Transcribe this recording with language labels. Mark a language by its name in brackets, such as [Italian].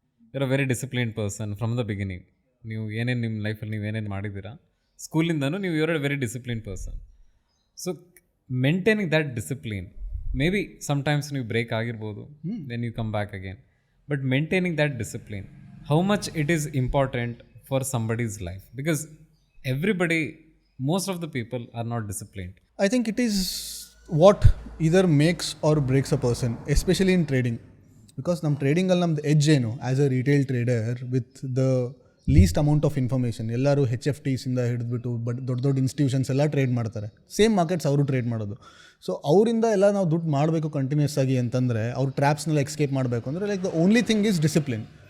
[English] You are a very disciplined person from the beginning. [Kannada] ನೀವು ಏನೇನು ನಿಮ್ಮ ಲೈಫಲ್ಲಿ ನೀವು ಏನೇನು ಮಾಡಿದ್ದೀರಾ ಸ್ಕೂಲಿಂದನೂ ನೀವು [English] You are a very disciplined person. So maintaining that discipline, may be sometimes [Kannada] ನೀವು ಬ್ರೇಕ್ ಆಗಿರ್ಬೋದು, [English] Then you come back again, but maintaining that discipline, how much it is important for somebody's life? Because everybody, most of the people are not disciplined. I think it is what either makes or breaks a person, especially in trading. Because [Kannada] ನಮ್ಮ ಟ್ರೇಡಿಂಗಲ್ಲಿ ನಮ್ದು edge ಏನು, [English] As a retail trader with the least amount of information. [Kannada] ಎಲ್ಲರೂ HFTಸಿಂದ ಹಿಡಿದ್ಬಿಟ್ಟು ದೊಡ್ಡ ದೊಡ್ಡ institutions ಎಲ್ಲ trade ಮಾಡ್ತಾರೆ, same markets ಅವರು trade ಮಾಡೋದು. ಸೊ ಅವರಿಂದ ಎಲ್ಲ ನಾವು ದುಡ್ಡು ಮಾಡಬೇಕು ಕಂಟಿನ್ಯೂಸ್ ಆಗಿ ಅಂತಂದರೆ, ಅವ್ರು ಟ್ರ್ಯಾಪ್ಸ್ನೆಲ್ಲ ಎಸ್ಕೇಪ್ ಮಾಡಬೇಕು ಅಂದರೆ, [English] Like the only thing is discipline.